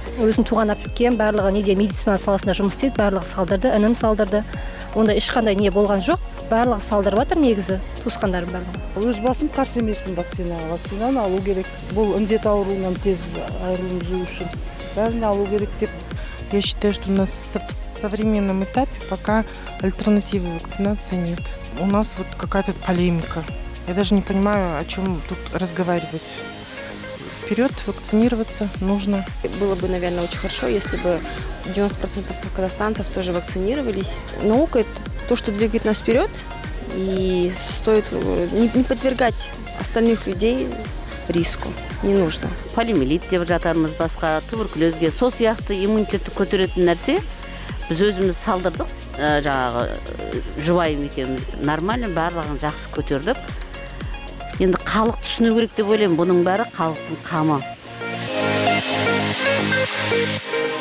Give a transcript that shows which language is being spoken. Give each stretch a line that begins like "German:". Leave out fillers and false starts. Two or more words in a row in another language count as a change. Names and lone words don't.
Kazakh: Өзім туған әпкем барлығы неде медицина саласында жұмыс істейді, барлығы салдырды, інім салдырды. Онда ешқандай не болған жоқ. Барлығы салдырып жатыр негізі, туысқандарым барлығы. Өз басым қарсы емеспін вакцинаға. Вакцинаны алу керек. Бұл індет ауруынан тез айырылу үшін бәріне алу керек деп.
Russian: Я считаю, что у нас в современном этапе пока альтернативы вакцинации нет. У нас вот какая-то полемика. Я даже не понимаю, о чем тут разговаривать. Вперед, вакцинироваться нужно. Было бы, наверное, очень хорошо, если бы 90% казахстанцев тоже вакцинировались. Наука – это то, что двигает нас вперед, и стоит не подвергать остальных людей риску. Не нужно.
Kazakh: Полимелит деп жатамыз басқа, туберкулезге, сол сияқты иммунитетті көтеретін нәрсе. Біз өзіміз салдырдық, жаңағы жұбайым екеуміз нормально, барлығын жақсы көтердік. Енді халық түсіну керек деп ойлаймын, бұның бәрі халықтың қамы.